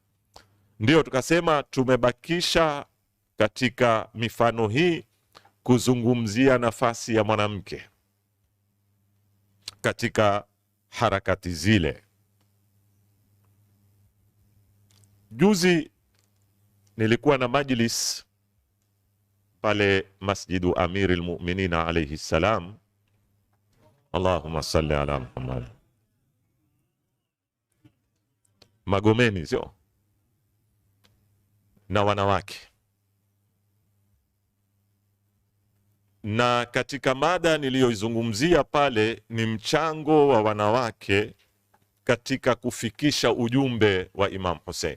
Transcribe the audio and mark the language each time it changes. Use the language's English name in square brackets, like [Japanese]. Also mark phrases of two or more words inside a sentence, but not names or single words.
[Swahili] Ndio tukasema tumebakisha katika mifano hii kuzungumzia nafasi ya mwanamke katika harakati zile. Juzi nilikuwa na majlis pale Masjidu Amiri al-Mu'minin [Arabic] عليه السلام، اللهم صل على محمد, [Swahili] Magomeni, sio, na wanawake. Na katika mada niliyoizungumzia pale ni mchango wa wanawake katika kufikisha ujumbe wa Imam Hussein.